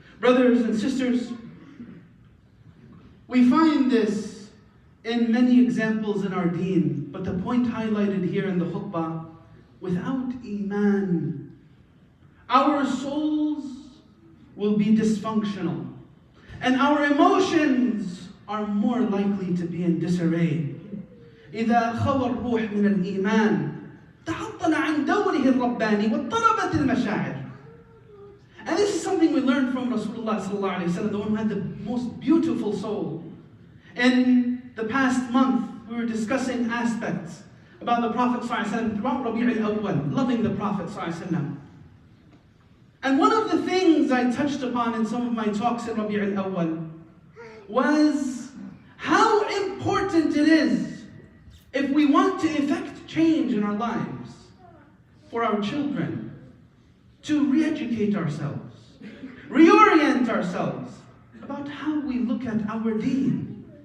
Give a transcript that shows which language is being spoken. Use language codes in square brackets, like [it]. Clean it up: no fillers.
[en] Brothers and sisters, we find this in many examples in our deen, but the point highlighted here in the khutbah, without iman, our souls will be dysfunctional, and our emotions are more likely to be in disarray. [ar] إذا خوى الروح من الإيمان تعطل عن دوره الرباني واضطربت المشاعر. [en] And this is something we learned from Rasulullah sallallahu alaihi wasallam, the one who had the most beautiful soul. In the past month, we were discussing aspects about the Prophet sallallahu alaihi wasallam throughout Rabi' al-Awwal, loving the Prophet sallallahu alaihi wasallam. And one of the things I touched upon in some of my talks in Rabi' al-Awwal was how important it is, if we want to effect change in our lives, for our children, to re-educate ourselves, reorient ourselves about how we look at our deen.